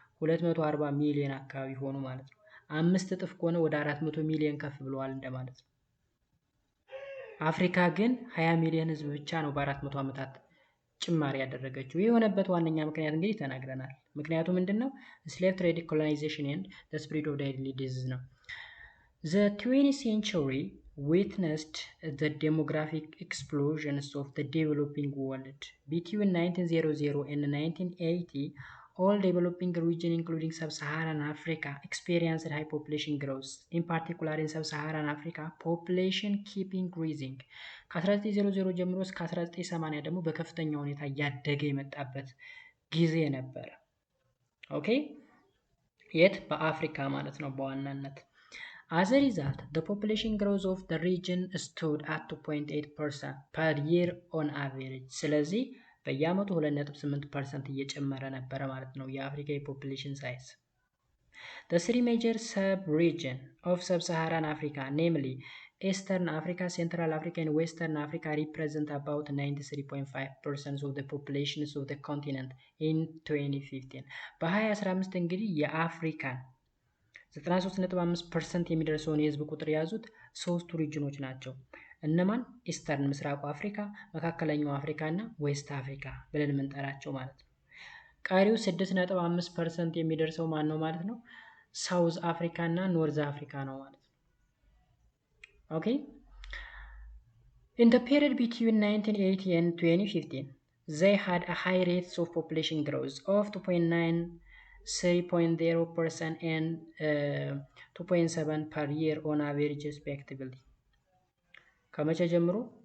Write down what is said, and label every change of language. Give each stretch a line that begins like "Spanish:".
Amharic: 240 ሚሊዮን አካባቢ ሆኑ ማለት ነው። 5 እጥፍ ከሆነ ወደ 400 ሚሊዮን ከፍ ብለዋል እንደማለት ነው። አፍሪካ ግን 20 ሚሊዮን ህዝብ ብቻ ነው በ400 ዓመታት ጭማሪ ያደረገችው። ይህ የሆነበት ዋነኛ ምክንያት እንግዲህ ተናግረናል። ምክንያቱ ምንድነው? ስሌቭ ትሬድ፣ ኮሎናይዜሽን ኤንድ ዘ ስፕሪድ ኦፍ ዴድሊ ዲዚዝ ነው።
English: The 20th century witnessed the demographic explosions of the developing world. Between 1900 and 1980, all developing regions including sub-Saharan Africa experienced high population growth. In particular in sub-Saharan Africa, population keep increasing.
Amharic: ከ1900 ጀምሮ እስከ 1980 ደግሞ በከፍተኛ ሁኔታ እያደገ የመጣበት ጊዜ ነበር። ኦኬ የት? በአፍሪካ ማለት ነው በዋናነት።
English: As a result, the population growth of the region stood at 2.8% per year on average.
Amharic: ስለዚህ በየአመቱ 2.8% እየጨመረ ነበረ ማለት ነው የአፍሪካ የፖፑሌሽን ሳይዝ።
English: The three major sub-regions of sub-Saharan Africa, namely Eastern Africa, Central Africa, and Western Africa, represent about 93.5% of the populations of the continent in 2015.
Amharic: በ2015 እንግዲህ የአፍሪካን 93.5% የሚደርሰውን የህዝብ ቁጥር የያዙት ሶስቱ ሪጅኖች ናቸው። እነማን? ኢስተርን ምስራቁ አፍሪካ፣ መካከለኛው አፍሪካ እና ዌስት አፍሪካ ብለን የምንጠራቸው ማለት ነው። ቀሪው 6.5% የሚደርሰው ማን ነው ማለት ነው? ሳውዝ አፍሪካ እና ኖርዝ አፍሪካ ነው ማለት ነው።
English: ኦኬ in the period between 1980 and 2015 they had a high rates of population growth of 2.9, 3.0% and 2.7 per year on average respectively.
Amharic: ከመቼ ጀምሮ?